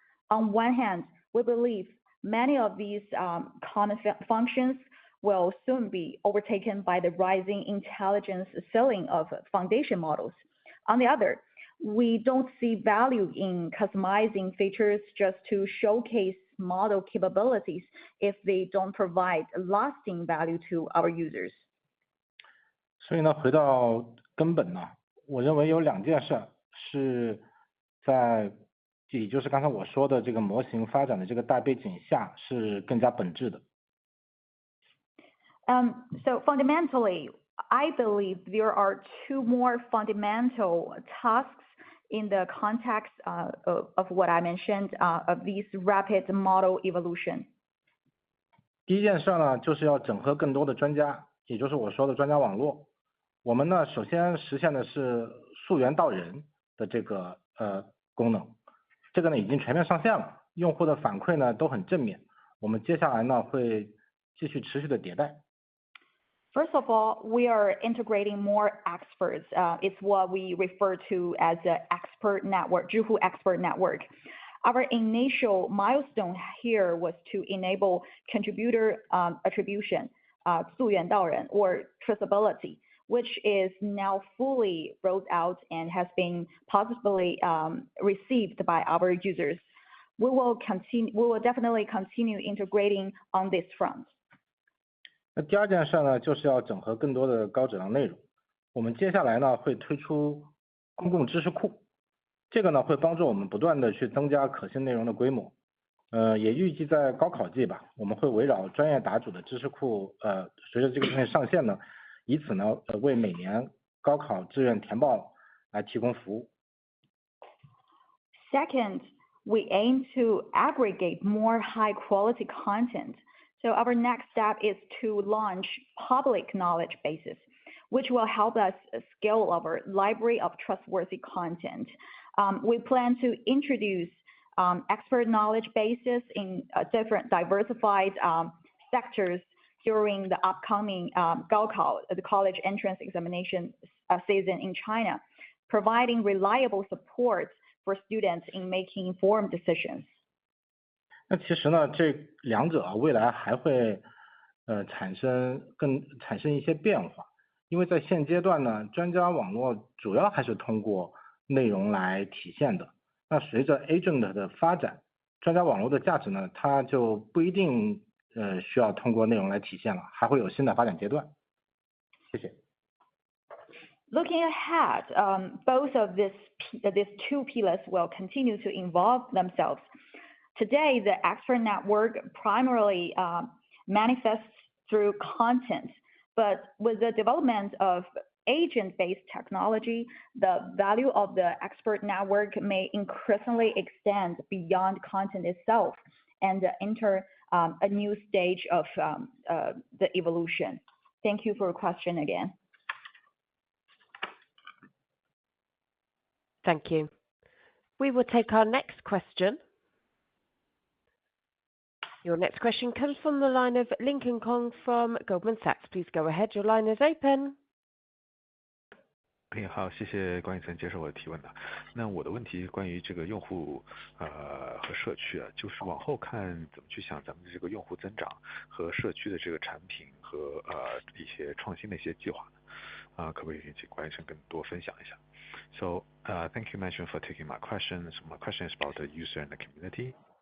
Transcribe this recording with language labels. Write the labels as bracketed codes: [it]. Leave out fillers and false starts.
[en] On one hand, we believe many of these common functions will soon be overtaken by the rising intelligence selling of foundation models. On the other, we don't see value in customizing features just to showcase model capabilities if they don't provide lasting value to our users. [zh] 所以呢，回到根本呢，我认为有2件事是在，也就是刚才我说的这个模型发展的这个大背景下是更加本质的。 [en] So fundamentally, I believe there are 2 more fundamental tasks in the context of what I mentioned of these rapid model evolution. [zh] 第一件事呢，就是要整合更多的专家，也就是我说的专家网络。我们呢，首先实现的是溯源到人的这个功能，这个呢已经全面上线了，用户的反馈呢都很正面。我们接下来呢会继续持续的迭代。 [en] First of all, we are integrating more experts. It's what we refer to as the expert network, Zhihu expert network. Our initial milestone here was to enable contributor attribution, [zh] 溯源到人 [en] or traceability, which is now fully rolled out and has been positively received by our users. We will definitely continue integrating on this front. [zh] 那第二件事呢，就是要整合更多的高质量内容。我们接下来呢会推出公共知识库，这个呢会帮助我们不断的去增加可信内容的规模。也预计在高考季吧，我们会围绕专业答主的知识库，随着这个东西上线呢，以此呢为每年高考志愿填报来提供服务。 [en] Second, we aim to aggregate more high quality content. So our next step is to launch public knowledge bases, which will help us scale our library of trustworthy content. We plan to introduce expert knowledge bases in different diversified sectors during the upcoming 高考, the college entrance examination season in China, providing reliable support for students in making informed decisions. [zh] 那其实呢，这两者未来还会产生一些变化，因为在现阶段呢，专家网络主要还是通过内容来体现的。那随着 agent 的发展，专家网络的价值呢，它就不一定需要通过内容来体现了，还会有新的发展阶段。谢谢。 [en] Looking ahead, both of these two pillars will continue to evolve themselves. Today, the expert network primarily manifests through content, but with the development of agent-based technology, the value of the expert network may increasingly extend beyond content itself and enter a new stage of the evolution. Thank you for your question again. Thank you. We will take our next question. Your next question comes from the line of Lincoln Kong from Goldman Sachs. Please go ahead. Your line is open. [zh] 好，谢谢管理层接受我的提问的。那我的问题关于这个用户和社区啊，就是往后看怎么去想咱们的这个用户增长和社区的这个产品和一些创新的一些计划呢？可不可以请管理层更多分享一下？ [en] So, thank you management for taking my question. So my question is about the user and the community.